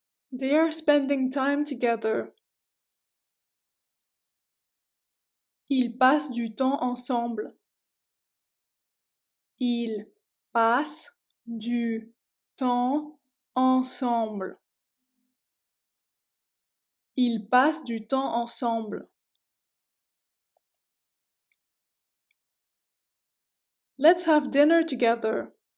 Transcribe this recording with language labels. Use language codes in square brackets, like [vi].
[en] They are spending time together. [fr] Ils passent du temps ensemble. Ils passent du temps ensemble. Ils passent du temps ensemble. [en] Let's have dinner together.